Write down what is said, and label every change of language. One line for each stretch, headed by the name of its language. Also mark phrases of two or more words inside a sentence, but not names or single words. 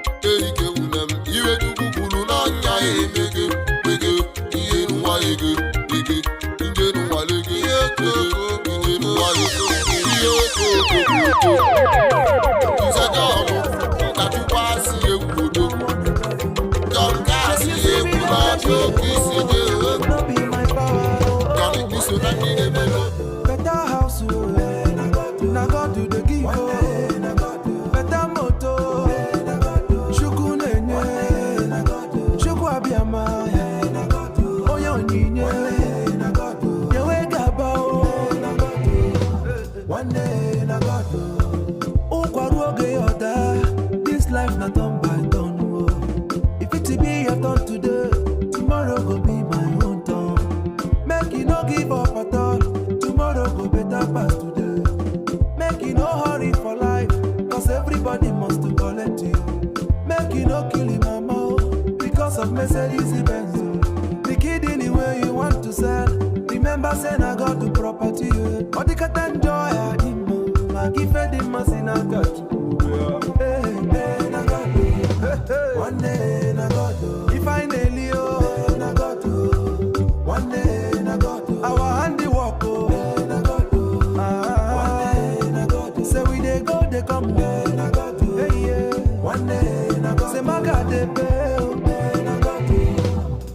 Igbo: Erike nwunye m, iwe Chukwu kwuru n'ọnya ya emege, mege, ihe n'ụwa ege, ege, nje n'ụwa lege, ihe oko oko, nje n'ụwa ege, ihe oko oko oko. Nze Jọọlụ, nka Chukwu asị egwu odogwu. Jọọlụ ka asị egwu n'ọbụ oke isi dị o. Jọọlụ iso na ndị na-emelu.
Nigerian Pidgin: Better house, oh, na God do the give, oh. Better motor,
Igbo: Chukwu na-enye, Chukwu abịama, onye onyinye, nyewe gaba, oh.
Nigerian Pidgin: One day na God,
Igbo: oh. Ụkwa ruo oge ya ọ daa,
Nigerian Pidgin: this life na turn by turn, oh. If it be your turn today, tomorrow go be my own turn. Make you no give up at all, tomorrow go better pass today. Make you no hurry for life, 'cause everybody must to collect you. Make you no kill him, mama, oh, because of Mercedes Benz, oh. The kidney where you want to sell, remember say na God do property, oh.
Igbo: Ọ dịkata njọ ya dị mma, ma gị ife dị mma si n'aka Chukwu.
Nigerian Pidgin: Hey, hey, na God, oh. Hey, hey. One day na God, oh. If I nail you, hey, na God, oh. One day na God, oh. Our handiwork, oh. Hey, na God, oh. Ah. One day na God, oh. Say we dey go, dey come, oh. Hey, na God, oh. Hey, yeah. One day na God, oh. Say Maga dey pay, oh. Hey, na God, oh.